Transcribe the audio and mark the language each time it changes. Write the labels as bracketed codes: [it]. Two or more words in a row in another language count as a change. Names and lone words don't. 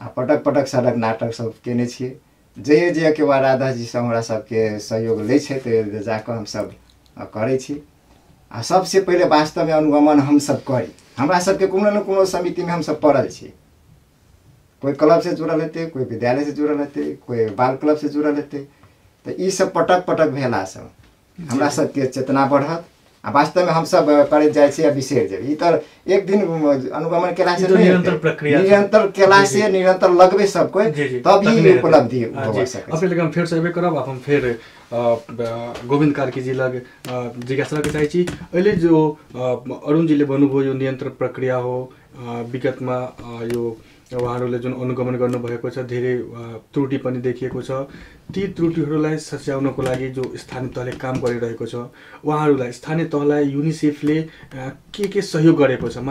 [mai] पटक पटक सड़क नाटक सब केने छिए जे के वाराधा जी सब हमरा सबके सहयोग ले छे तो जाकर हम सब करे छी आ सबसे पहले वास्तव में अनुगमन हम सब करी हमरा सबके कोनो न कोनो समिति में हम सब पड़ल छी कोई क्लब से जुड़ल हेते कोई विद्यालय से जुड़ल हेते कोई बाल क्लब से जुड़ल हेते तो ई सब पटक पटक भेला सब हमरा सबके चेतना बढ़त आ वास्तव में हम सब करे जाय छी आ बिसेर जेबे ई तो एक दिन अनुगमन केला से निरंतर प्रक्रिया निरंतर केला से निरंतर लगबे सब कोई तब ही उपलब्धि हो सके अपने लगे हम फेर से एबे करब हम फेर गोविंद कार्की जी लग जिज्ञासा के चाहे छी [ne] अहिले जो अरुण जी ले बनुभयो यो नियंत्रण प्रक्रिया हो विगतमा यो उहाँहरूले जुन अनुगमन गर्नुभएको छ धेरै त्रुटि पनि देखिएको छ। ती त्रुटिहरूलाई सच्याउनको लागि जो स्थानीय तहले काम गरिरहेको छ उहाँहरूलाई स्थानीय तहलाई युनिसेफले के सहयोग गरेको छ?